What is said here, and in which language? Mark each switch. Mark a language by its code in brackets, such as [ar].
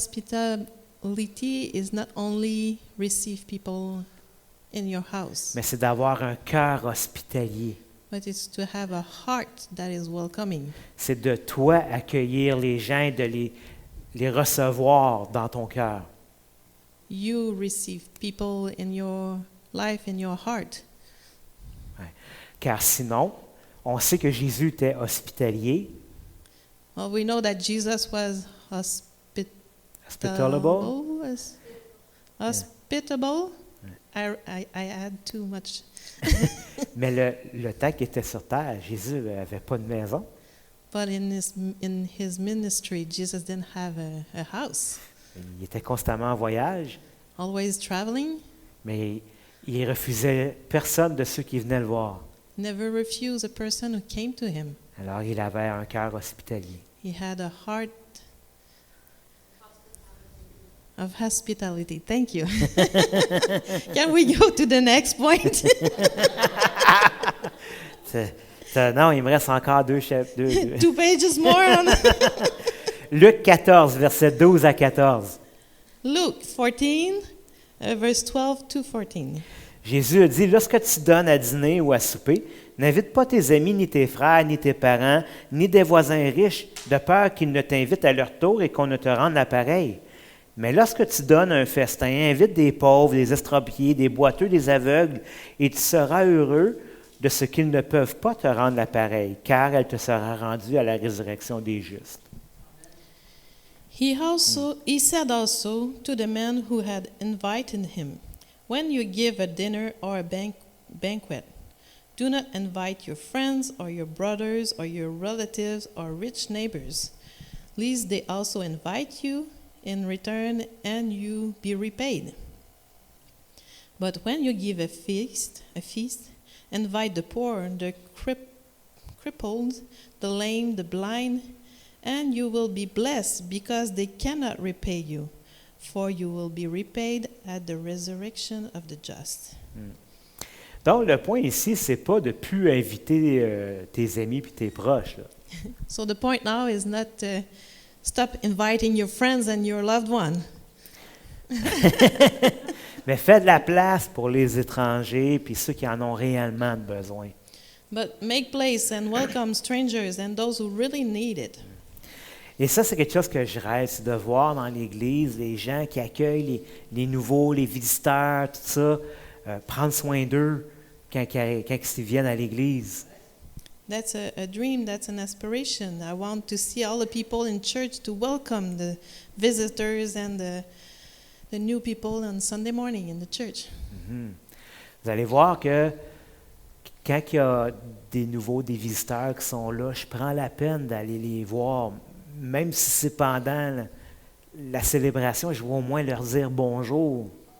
[en] Hospitality is not only receive people in your house, [fr] Mais c'est d'avoir un cœur hospitalier. [en] but it's to have a heart that is welcoming. [fr] C'est de toi accueillir les gens et de les recevoir dans ton cœur. [en] You receive people in your life, in your heart. [fr] Car sinon, on sait que Jésus était hospitalier, [en] Well, we know that Jesus was hospitable. Hospitable. I add too much. [fr] Mais le temps qu'il était sur terre, Jésus n'avait pas de maison. [en] But in his ministry, Jesus didn't have a house. [fr] Il était constamment en voyage, [en] Always traveling. [fr] mais il refusait personne de ceux qui venaient le voir. [en] Never refused a person who came to him. [fr] Alors il avait un cœur hospitalier. [en] He had a heart of hospitality. Thank you. Can we go to the next point? [fr] Non, il me reste encore deux. [en] 2 pages more on [fr] Luc 14, versets 12 à 14. [en] Luke 14, verse 12 to 14. [fr] Jésus a dit, lorsque tu donnes à dîner ou à souper, n'invite pas tes amis, ni tes frères, ni tes parents, ni des voisins riches, de peur qu'ils ne t'invitent à leur tour et qu'on ne te rende l'appareil. Mais lorsque tu donnes un festin, invite des pauvres, des estropiés, des boiteux, des aveugles, et tu seras heureux de ce qu'ils ne peuvent pas te rendre l'appareil, car elle te sera rendue à la résurrection des justes. [en] He said also to the men who had invited him, when you give a dinner or a banquet, do not invite your friends or your brothers or your relatives or rich neighbors, lest they also invite you in return and you be repaid. But when you give a feast, invite the poor, the crippled, the lame, the blind, and you will be blessed because they cannot repay you, for you will be repaid at the resurrection of the just. [fr] Donc, le point ici, c'est pas de plus inviter tes amis puis tes proches. Là. [en] So the point now is not stop inviting your friends and your loved one. [fr] Mais fais de la place pour les étrangers puis ceux qui en ont réellement besoin. [en] But make place and welcome strangers and those who really need it. [fr] Et ça, c'est quelque chose que je rêve, c'est de voir dans l'Église les gens qui accueillent les nouveaux, les visiteurs, tout ça, prendre soin d'eux quand ils viennent à l'Église. [en] That's a dream, that's an aspiration. I want to see all the people in church to welcome the visitors and the new people on Sunday morning in the church. Mm-hmm. [fr] Vous allez voir que quand il y a des nouveaux, des visiteurs qui sont là, je prends la peine d'aller les voir, même si c'est pendant la célébration, je vais au moins leur dire bonjour.